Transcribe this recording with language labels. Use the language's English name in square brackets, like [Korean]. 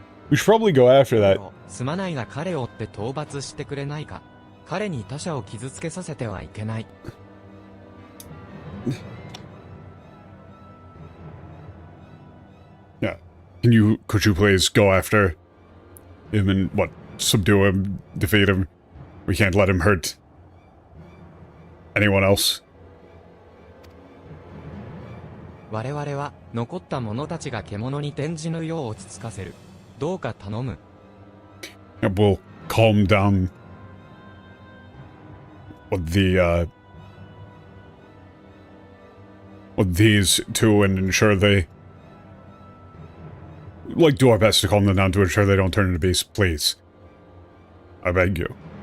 [English] We should probably go after that. [Japanese] すまないが彼をって討伐してくれないか。彼に他者を傷つけさせてはいけない。 [English] Yeah. Could you please go after him and, what, subdue him, defeat him? We can't let him hurt anyone else. [Japanese] 我々は残った者たちが獣に転じぬよう落ち着かせる。どうか頼む。 [English] And we'll calm down these two and ensure they... Like, do our best to calm them down to ensure they don't turn into beasts, please. I beg you.